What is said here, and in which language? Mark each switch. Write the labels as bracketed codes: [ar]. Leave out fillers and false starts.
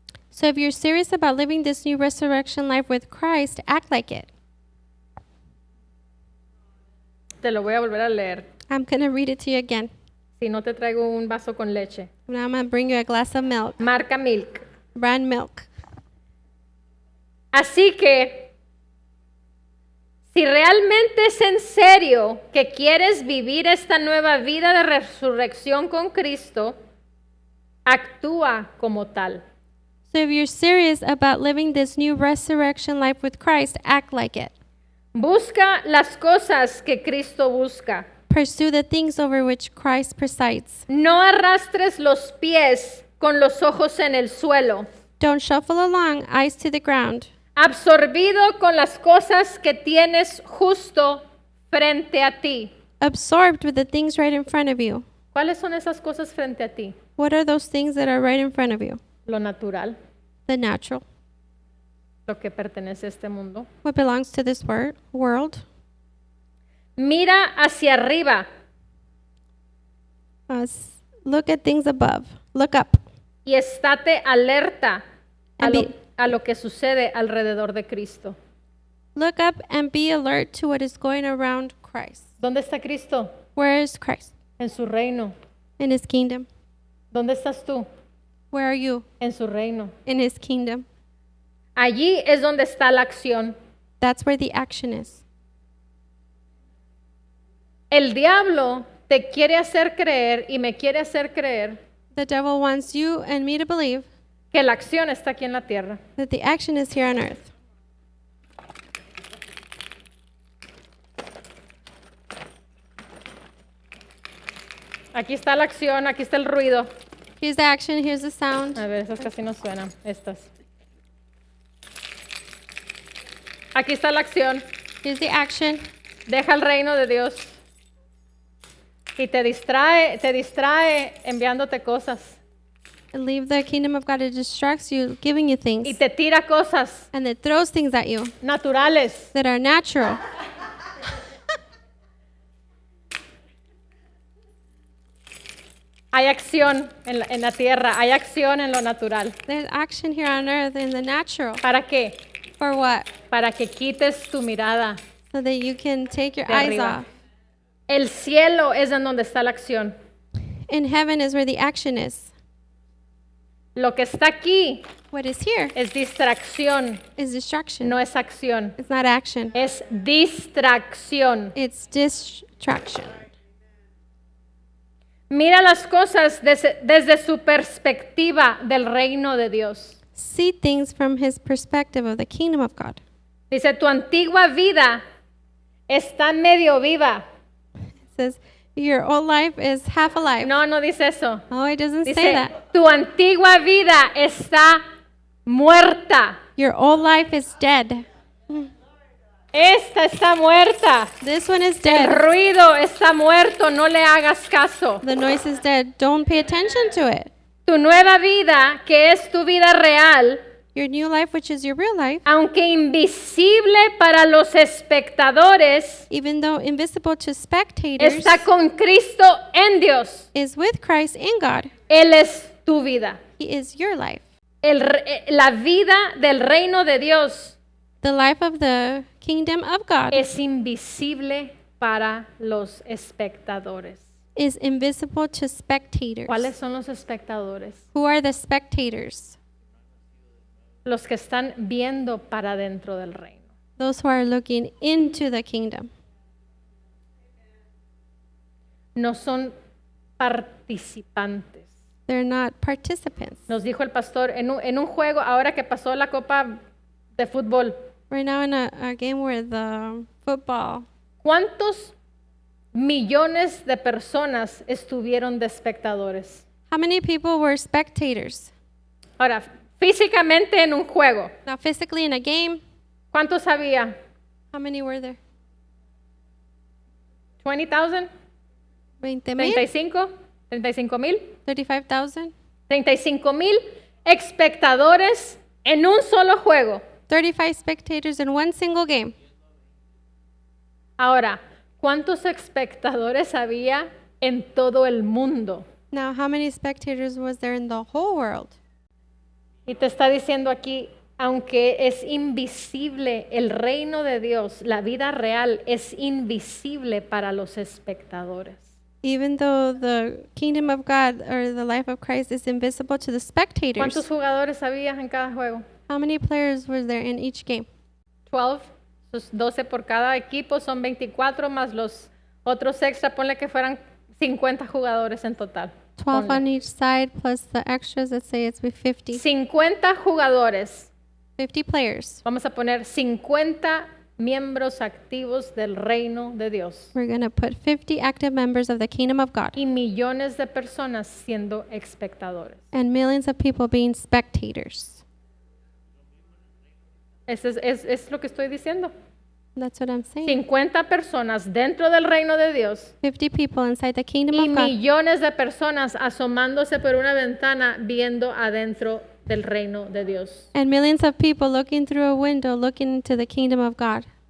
[en] So if you're serious about living this new resurrection life with Christ, act like it. [es] Te lo voy a volver a leer. [en] I'm going to read it to you again. [es] Si no te traigo un vaso con leche. [en] Now I'm going to bring you a glass of milk, [es] Marca Milk. [en] brand milk. [es] Así que, si realmente es en serio que quieres vivir esta nueva vida de resurrección con Cristo, actúa como tal. [en] So if you're serious about living this new resurrection life with Christ, act like it. [es] Busca las cosas que Cristo busca. [en] Pursue the things over which Christ presides. [es] No arrastres los pies con los ojos en el suelo, [en] Don't shuffle along, eyes to the ground, [es] absorbido con las cosas que tienes justo frente a ti. [en] absorbed with the things right in front of you. [es] ¿Cuáles son esas cosas frente a ti? [en] What are those things that are right in front of you? [es] Lo natural, [en] The natural, [es] lo que pertenece a este mundo. [en] what belongs to this world. [es] Mira hacia arriba [en] Look at things above. Look up. [es] y estate alerta a [en] And [es] lo, [en] be- [es] a lo que sucede alrededor de Cristo. [en] Look up and be alert to what is going around Christ. [es] ¿Dónde está Cristo? [en] Where is Christ? [es] En su reino. [en] In his kingdom. [es] ¿Dónde estás tú? [en] Where are you? [es] En su reino. [en] In his kingdom. [es] Allí es donde está la acción. [en] That's where the action is. [es] El diablo te quiere hacer creer y me quiere hacer creer [en] The devil wants you and me to believe [es] que la acción está aquí en la tierra. [en] that the action is here on earth. [es] Aquí está la acción, aquí está el ruido. [en] Here's the action, here's the sound. [es] A ver, esas casi no suenan, estas. Aquí está la acción. [en] Here's the action. [es] Deja el reino de Dios. Y te distrae enviándote cosas. [en] Leave the kingdom of God. It distracts you, giving you [es] Y [en] things. [es] te tira cosas [en] And it throws things at you [es] naturales. [en] that are natural. [es] Hay acción en la tierra, hay acción en lo natural. [en] There's action here on earth in the natural. [es] ¿Para qué? [en] For what? [es] Para que quites tu mirada. [en] So that you can take your [es] De [en] eyes [es] arriba. [en] off. [es] El cielo es en donde está la acción. [en] In heaven is where the action is. [es] Lo que está aquí [en] What is here [es] es distracción, [en] is distraction. [es] no es acción. [en] It's not action. [es] Es distracción. [en] It's distraction. [es] Mira las cosas desde su perspectiva del reino de Dios. [en] See things from his perspective of the kingdom of God. [es] Dice, tu antigua vida está medio viva. [en] It says, your old life is half alive. [es] No, no dice eso. [en] Oh, it doesn't say [es] Dice, [en] that. [es] tu antigua vida está muerta. [en] Your old life is dead. [es] Esta está muerta. [en] This one is [es] El [en] dead. [es] ruido está muerto, no le hagas caso. [en] The noise is dead. Don't pay attention to it. [es] Tu nueva vida, que es tu vida real, [en] Your new life, which is your real life, [es] aunque invisible para los espectadores, [en] even though invisible to spectators, [es] está con Cristo en Dios. [en] is with Christ in God. [es] Él es tu vida. [en] He is your life. [es] La vida del reino de Dios [en] The life of the kingdom of God [es] es invisible para los espectadores. [en] is invisible to spectators. [es] ¿Cuáles son los espectadores? [en] Who are the spectators? [es] Los que están viendo para dentro del reino. [en] Those who are looking into the kingdom. [es] No son participantes. [en] They're not participants. [es] Nos dijo el pastor en un juego, ahora que pasó la copa de fútbol, [en] Right now in a game where the football, [es] ¿cuántos millones de personas estuvieron de espectadores? [en] how many people were spectators? [es] Ahora, físicamente en un juego, [en] Now physically in a game, [es] ¿cuántos había? [en] how many were there? [es] 20,000, [en] 20,000? [es] 35,000, [en] 35,000? [es] 35,000 espectadores en un solo juego. [en] 35 spectators in one single game. [es] Ahora, ¿cuántos espectadores había en todo el mundo? [en] Now, how many spectators was there in the whole world? [es] Y te está diciendo aquí, aunque es invisible el reino de Dios, la vida real es invisible para los espectadores. [en] Even though the kingdom of God or the life of Christ is invisible to the spectators, [es] ¿Cuántos jugadores había en cada juego? [en] how many players were there in each game? [es] 12, 12 por cada equipo, son 24 más los otros extra, ponle que fueran 50 jugadores en total. [en] 12 [es] Ponle. [en] on each side plus the extras, let's say it's with 50. [es] 50 jugadores. [en] 50 players. [es] Vamos a poner 50 miembros activos del reino de Dios. [en] We're going to put 50 active members of the kingdom of God [es] Y millones de personas siendo espectadores. [en] and millions of people being spectators. [es] Eso es lo que estoy diciendo. [en] That's what I'm saying. [es] 50 personas dentro del reino de Dios [en] 50 people inside the kingdom [es] y [en] of God [es] millones de personas asomándose por una ventana viendo adentro del reino de Dios. [en] and millions of people looking through a window looking into the kingdom of God.